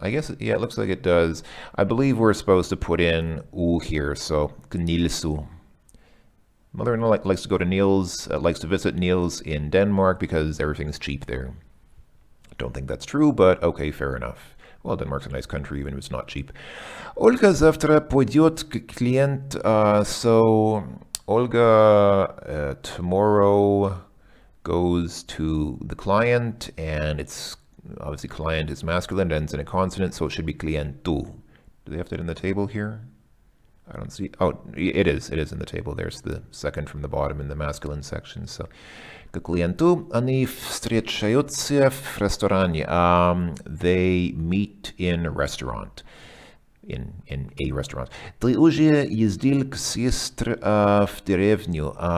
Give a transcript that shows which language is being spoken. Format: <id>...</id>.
<en>I guess, yeah, it looks like it does. I believe we're supposed to put in U here, so Nilsu. Mother-in-law likes to go to Niels, likes to visit Niels in Denmark because everything's cheap there. Don't think that's true, but okay, fair enough. Well, Denmark's a nice country, even if it's not cheap.</en> <ru>Olga завтра пойдет к клиент.</ru> <en>So Olga tomorrow goes to the client, and it's obviously client is masculine, ends in a consonant, so it should be clientu. Do they have that in the table here? I don't see. Oh, it is. It is in the table. There's the second from the bottom in the masculine section.</en> <ru>So, к клиенту они встречаются в ресторане.</ru> <en>They meet in a restaurant. In a restaurant.</en> <ru>Ты уже ездил к сестре в деревню.</ru>